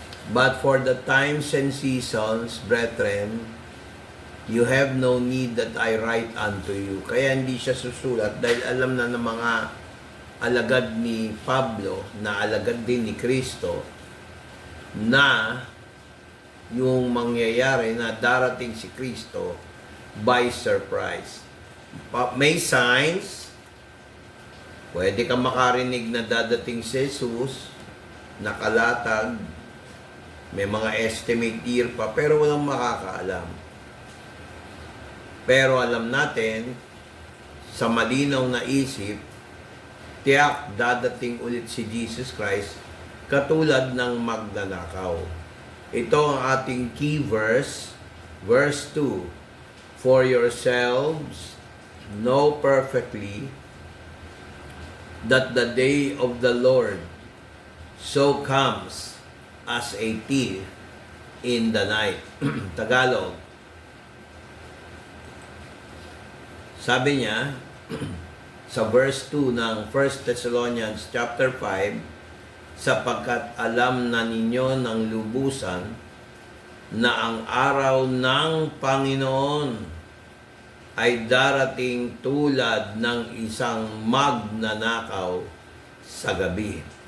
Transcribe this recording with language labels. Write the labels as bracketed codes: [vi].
[en] But for the times and seasons, brethren, you have no need that I write unto you. [tl] Kaya hindi siya susulat dahil alam na ng mga alagad ni Pablo, na alagad din ni Kristo, na yung mangyayari na darating si Kristo [en] by surprise. [tl] May signs, pwede kang makarinig na dadating si Jesus, nakalatag, may mga estimate year pa, pero walang makakaalam. Pero alam natin, sa malinaw na isip, tiyak dadating ulit si Jesus Christ katulad ng magnanakaw. Ito ang ating key verse, verse 2. [en] For yourselves know perfectly that the day of the Lord so comes as a thief in the night. [tl] Tagalog. Sabi niya, sa verse 2 ng 1 Thessalonians chapter 5, sapagkat alam na ninyo ng lubusan na ang araw ng Panginoon ay darating tulad ng isang magnanakaw sa gabi.